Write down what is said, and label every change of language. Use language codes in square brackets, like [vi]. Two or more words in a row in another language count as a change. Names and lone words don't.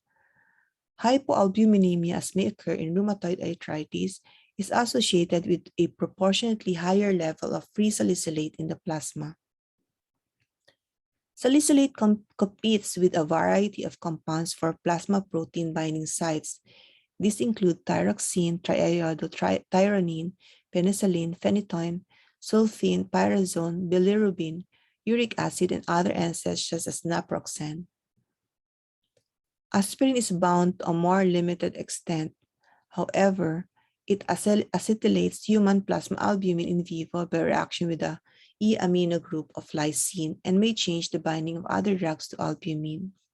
[en] Hypoalbuminemia, as may occur in rheumatoid arthritis, is associated with a proportionately higher level of free salicylate in the plasma. Salicylate competes with a variety of compounds for plasma protein binding sites. These include thyroxine, triiodothyronine, penicillin, phenytoin, sulfine, pyrazone, bilirubin, uric acid, and other NSAIDs such as naproxen. Aspirin is bound to a more limited extent. However, it acetylates human plasma albumin in vivo by reaction with the E-amino group of lysine and may change the binding of other drugs to albumin.